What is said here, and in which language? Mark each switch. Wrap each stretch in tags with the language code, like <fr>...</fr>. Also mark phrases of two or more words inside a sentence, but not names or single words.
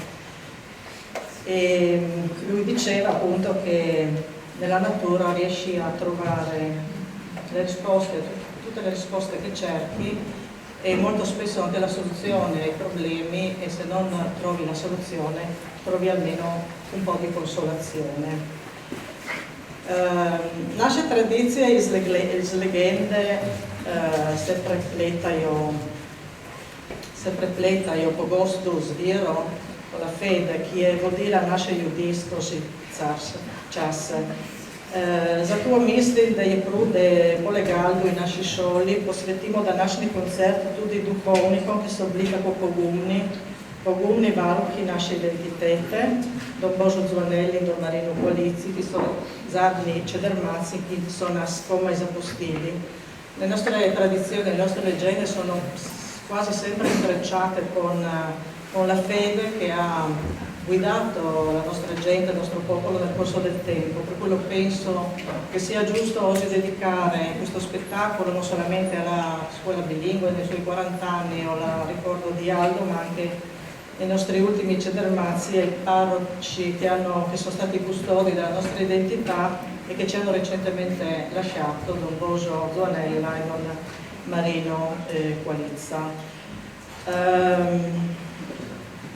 <it>E lui diceva appunto che nella natura riesci a trovare le risposte, tutte le risposte che cerchi, e molto spesso anche la soluzione ai problemi, e se non trovi la soluzione trovi almeno un po' di consolazione.</it> <sl>Naše tradicije iz legende se prepletajo pogosto z vero,</sl> <it>la fede,</it> <sl>ki je vodila naše ljudi skozi čase. Zato mislim, da je prav, da poleg Aldu in naši šoli posvetimo današnji koncert tudi duhovnikom, ki so bili tako pogumni varuhi naše identitete, don Božo Zvonelli in don Marino Qualizzi, ki so zadnji čedermaci, ki so nas komaj zapustili.</sl> <it>Le nostre tradizioni, le nostre leggende sono quasi sempre intrecciate con la fede che ha guidato la nostra gente, il nostro popolo nel corso del tempo. Per quello penso che sia giusto oggi dedicare questo spettacolo non solamente alla scuola bilingue nei suoi 40 anni o al ricordo di Aldo, ma anche ai nostri ultimi cedermazi, ai parroci che sono stati custodi della nostra identità e che ci hanno recentemente lasciato, don Božo Zvonella e don Marino Qualizza.</it>